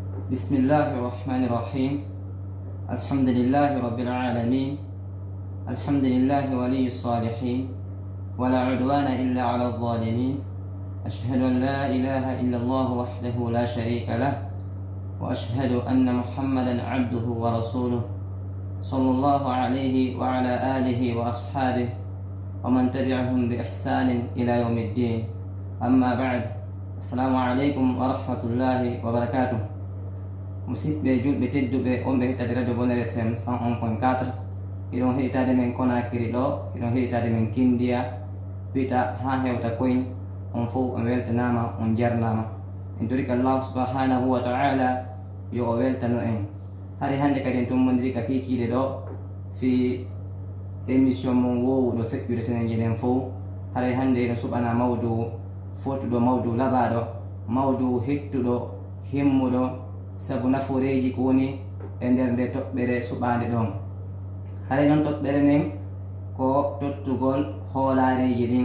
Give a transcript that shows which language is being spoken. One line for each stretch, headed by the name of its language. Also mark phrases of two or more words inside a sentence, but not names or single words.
Arabic: بسم الله الرحمن الرحيم الحمد لله رب العالمين الحمد لله ولي الصالحين ولا عدوان إلا على الظالمين أشهد أن لا إله إلا الله وحده لا شريك له وأشهد أن محمدا عبده ورسوله صلى الله عليه وعلى آله وأصحابه ومن تبعهم بإحسان إلى يوم الدين أما بعد السلام عليكم ورحمة الله وبركاته
Fula: musidɓe julɓe tedduɓe on ɓe hettade radio Bonheur FM 101.4 iɗon heɗitade men Konakiri ɗo iɗon heɗitade men Kindia wiyta ha hewta koyn on fof on weltanama on jarnama en torika
Arabic: الله سبحانه وتعالى
Fula: yo o weltano en hari hande kadi en tummodiri ka kikiɗe ɗo fi émission mon wowuɗo feƴƴude tenen jeɗen fof haray hande eno suɓana mawdu fotuɗo mawdu labaɗo mawdu hettuɗo himmuɗo sabu naforeji ko woni e nder nde toɓɓere suɓade ɗon haray noon toɓɓere nden ko tottugol hoolareji